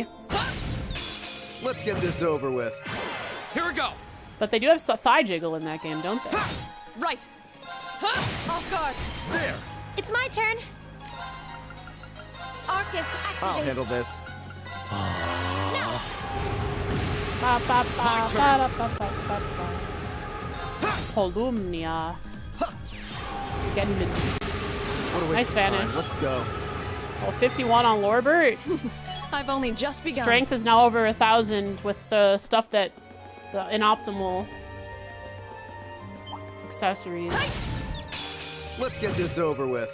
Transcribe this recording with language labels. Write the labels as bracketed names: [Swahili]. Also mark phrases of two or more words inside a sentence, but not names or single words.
[English] Let's get this over with. Here we go. But they do have thigh jiggle in that game, don't they? Right. Off guard. There. It's my turn. Arcus, activate. I'll handle this. Ba, ba, ba, My turn. ba, ba, ba, ba, ba. Polumnia. Genmin. What a waste Nice of time. Spanish. Let's go. Oh, 51 on Lorebert. I've only just begun. Strength is now over 1,000 with the stuff that the inoptimal accessories. Let's get this over with.